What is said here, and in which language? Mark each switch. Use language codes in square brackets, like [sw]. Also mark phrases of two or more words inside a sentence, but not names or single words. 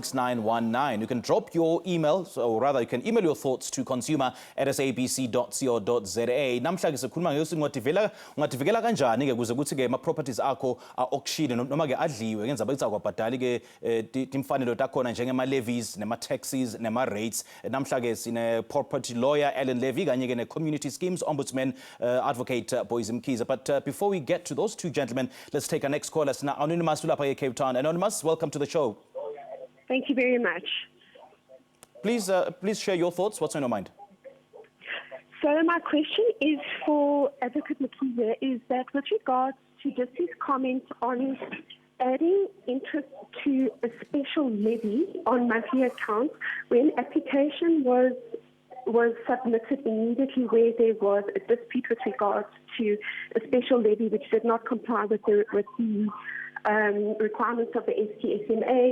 [en] You can drop your email, or rather you can email your thoughts to consumer@sabc.co.za. [ss] Namhla ke sikhuluma ngeke ungativela kanjani ke kuze ukuthi ke ama properties akho auction noma ke adliwe ngenza bayithi kwabhadali ke timfanelo takhona njengema levies nema taxes nema rates. Namhla ke sine [en] property lawyer [ss] Ellen Levy kanye ke ne [en] community schemes ombudsman [ss] Advocate Boys Mkiza. [en] But before we get to those two gentlemen, let's take our next caller. Anonymous Ulapa Cape Town. Anonymous, welcome to the show. Thank you very much. Please share your thoughts. What's on your mind? So my question is for Advocate Mkiza, is that with regards to just his comment on adding interest to a special levy on monthly accounts when application was submitted immediately where there was a dispute with regards to a special levy which did not comply with the requirements of the STSMA.